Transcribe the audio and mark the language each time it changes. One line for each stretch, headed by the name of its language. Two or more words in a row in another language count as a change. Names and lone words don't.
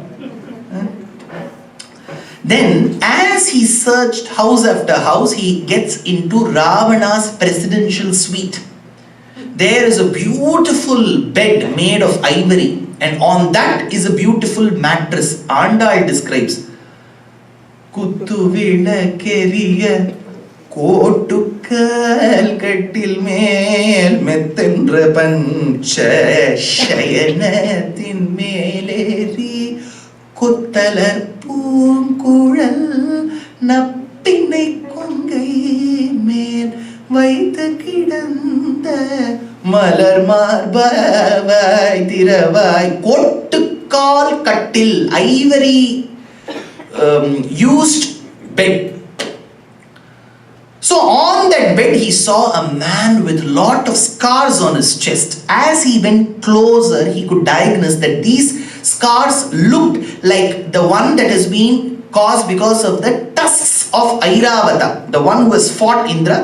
English: Then, as he searched house after house, he gets into Ravana's presidential suite. There is a beautiful bed made of ivory, and on that is a beautiful mattress.
Tamil: Andal describes, குத்து விளக்கெரிய கோட்டுக்கால் கட்டில் மேல் மெத்தென்ற பஞ்ச சயனத்தின் மேலேறி கொத்தலர் பூங்குழல் நப்பினை கொங்கை மேல் வைத்து கிடந்த மலர் மார்பாய் திரவாய் கொட்டுக்கால் கட்டில்,
English: ivory used bed. So on that bed he saw a man with lot of scars on his chest. As he went closer, he could diagnose that these scars looked like the one that has been caused because of the tusks of Airavata, the one who has fought Indra.